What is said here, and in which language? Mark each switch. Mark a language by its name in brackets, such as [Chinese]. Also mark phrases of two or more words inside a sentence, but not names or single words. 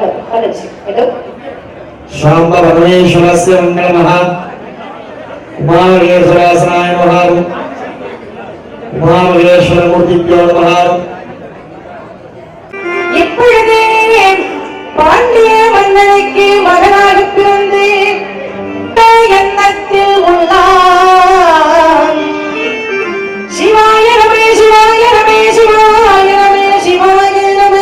[Sanskrit] शांब परमेश्वरस्य मंगलमः उमामहेश्वरासनाय नमः उमामहेश्वर मूर्तिभ्यो नमः [Tamil] இப்பொழுதே பாண்டிய மன்னனுக்கு மகனாக பிறந்து எண்ணத்தில் உள்ளான். [Sanskrit] शिवाय नमः शिवाय नमः शिवाय नमः शिवाय नमः.